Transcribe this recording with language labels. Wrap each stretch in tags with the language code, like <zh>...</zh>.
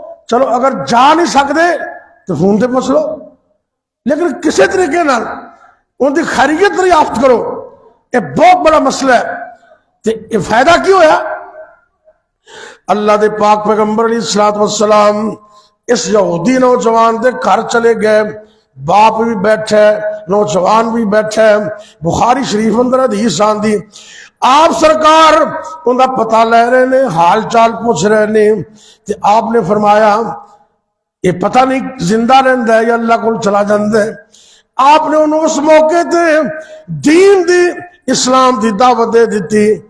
<pa>چلو اگر جا نہیں سکتے تو فون تے پوچھ لو، لیکن کسی طریقے نال ان کی خیریت دریافت کرو.</pa> <ur>یہ بہت بڑا مسئلہ ہے.</ur> <pa>تو یہ فائدہ کی ہویا؟ اللہ دے پاک پیغمبر علیہ الصلوۃ والسلام اس یہودی نوجوان دے گھر چلے گئے، باپ بھی بیٹھا ہے، نوجوان بھی بیٹھا ہے. بخاری شریف اندر حدیث آندی، آپ سرکار ان کا پتہ لے رہے نے، حال چال پوچھ رہے نے. کہ آپ نے فرمایا یہ پتہ نہیں زندہ رہندا ہے یا اللہ کو چلا جاندا ہے. آپ نے انہوں اس موقع تے دین دی اسلام دی دعوت دے دیتی.</pa>